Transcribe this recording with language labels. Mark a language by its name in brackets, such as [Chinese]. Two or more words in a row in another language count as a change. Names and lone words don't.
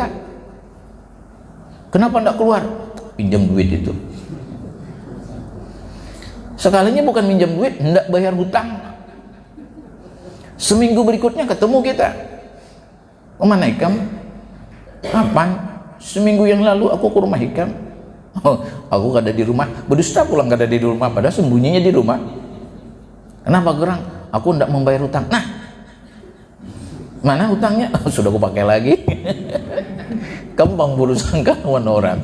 [Indonesian] Kenapa nggak keluar? Pinjam duit itu. Sekalinya bukan pinjam duit, hendak bayar hutang. Seminggu berikutnya ketemu kita. [Banjar] Kemana Ikam? Kapan? [Indonesian] Seminggu yang lalu aku ke rumah Ikam. Oh, aku kada di rumah. [Banjar] Berdusta pulang kada di rumah, padahal sembunyinya di rumah. Kenapa gerang? [Indonesian] Aku hendak membayar hutang. Nah, mana hutangnya? Sudah aku pakai lagi. [Banjar] Gampang buruk sangka lawan orang.